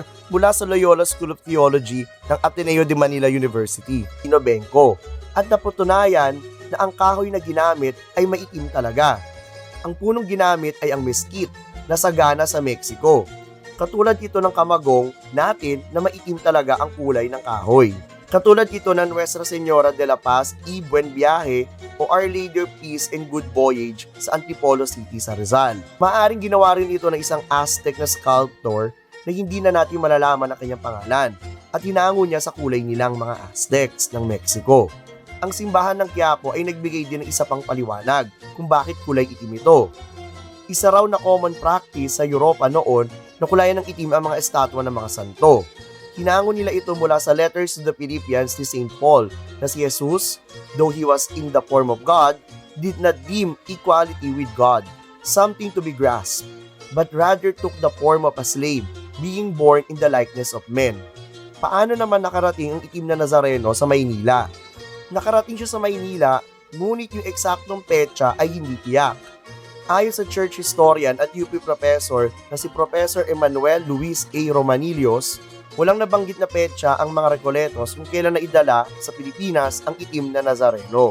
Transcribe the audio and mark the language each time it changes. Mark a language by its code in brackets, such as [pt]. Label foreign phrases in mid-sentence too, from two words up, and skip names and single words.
[tl] mula sa Loyola School of Theology ng Ateneo de Manila University, Benco, at napatunayan na ang kahoy na ginamit ay maitim talaga. Ang punong ginamit ay ang mesquite na sagana sa Mexico. Katulad ito ng kamagong natin na maitim talaga ang kulay ng kahoy. Katulad ito ng Nuestra Señora de la Paz y Buen Viaje o Our Lady of Peace and Good Voyage sa Antipolo City sa Rizal. Maaring ginawa rin ito ng isang Aztec na sculptor na hindi na natin malalaman ang kanyang pangalan at hinango niya sa kulay nilang mga Aztecs ng Mexico. Ang simbahan ng Quiapo ay nagbigay din ng isa pang paliwanag kung bakit kulay itim ito. Isa raw na [en] common practice [tl] sa Europa noon na kulayan ng itim ang mga estatwa ng mga santo. Hinango nila ito mula sa Letters to the Philippians ni St. Paul na si Jesus, [en] though he was in the form of God, did not deem equality with God something to be grasped, but rather took the form of a slave, being born in the likeness of men. [tl] Paano naman nakarating ang itim na Nazareno sa Maynila? Nakarating siya sa Maynila, ngunit yung eksaktong petsa ay hindi tiyak. Ayon sa [en] church historian [tl] at UP professor na si Professor Emmanuel Luis A. Romanillos, walang nabanggit na petsa ang mga Recoletos kung kailan na idala sa Pilipinas ang itim na Nazareno.